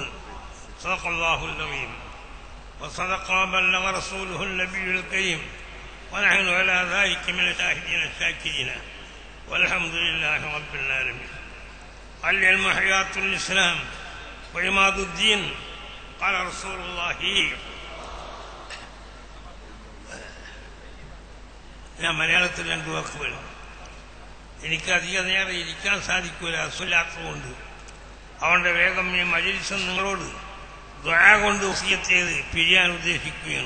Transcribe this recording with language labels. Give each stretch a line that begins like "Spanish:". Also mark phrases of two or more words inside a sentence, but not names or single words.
Arabic: صدق الله العظيم وصدق وبلغ رسوله النبي الكريم ونحن على ذلك من الشاهدين الشاكرين والحمد لله رب العالمين. العلم حياة الإسلام وعماد الدين. قال رسول الله.
Malayalam: ഞാൻ മലയാളത്തിൽ രണ്ടു വാക്കുകൾ. എനിക്കധികം നേരം ഇരിക്കാൻ സാധിക്കില്ല, അസുലാത്തതുകൊണ്ട്. അവന്റെ വേഗം ഈ മജ്‌ലിസ് നിങ്ങളോട് ദുആ കൊണ്ട് വസിയത്ത് ചെയ്ത് പിരിയാൻ ഉദ്ദേശിക്കുകയാണ്.